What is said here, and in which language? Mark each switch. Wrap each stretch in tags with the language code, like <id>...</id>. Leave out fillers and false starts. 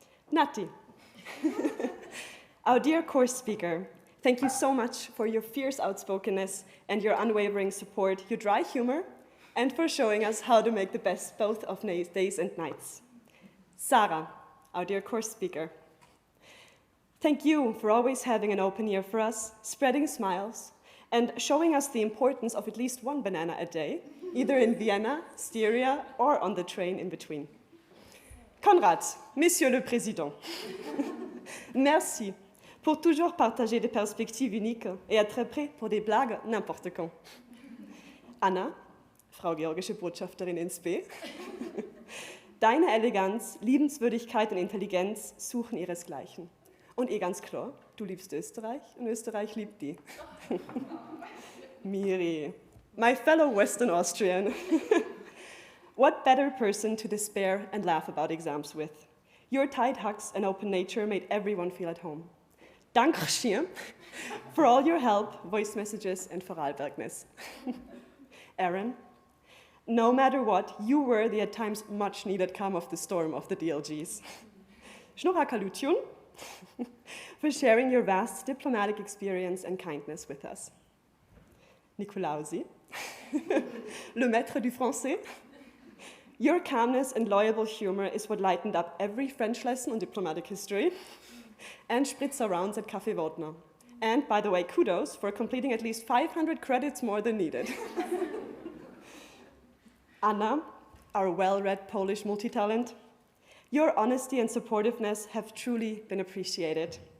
<en>Nati, our dear course speaker, thank you so much for your fierce outspokenness and your unwavering support, your dry humor, and for showing us how to make the best both of days and nights. Sarah, our dear course speaker, thank you for always having an open ear for us, spreading smiles, and showing us the importance of at least one banana a day, either in Vienna, Styria, or on the train in between.</en> <fr>Konrad, Monsieur le Président, merci pour toujours partager des perspectives uniques et être prêt pour des blagues n'importe quand.</fr> <de>Anna, Frau Georgische Botschafterin in Spe, deine Eleganz, Liebenswürdigkeit und Intelligenz suchen ihresgleichen. Und ganz klar, du liebst Österreich und Österreich liebt die.</de> <en>Miri, my fellow Western Austrian. What better person to despair and laugh about exams with? Your tight hugs and open nature made everyone feel at home. Dankeschön for all your help, voice messages, and Vorarlbergness. Aaron, no matter what, you were the at times much needed calm of the storm of the DLGs. Schnorakalution for sharing your vast diplomatic experience and kindness with us.</en> <fr>Nicolausi, le maître du français.</fr> <en>Your calmness and loyal humor is what lightened up every French lesson on diplomatic history and spritzer rounds at Café Wodna. And, by the way, kudos for completing at least 500 credits more than needed. Anna, our well-read Polish multi-talent, your honesty and supportiveness have truly been appreciated.</en>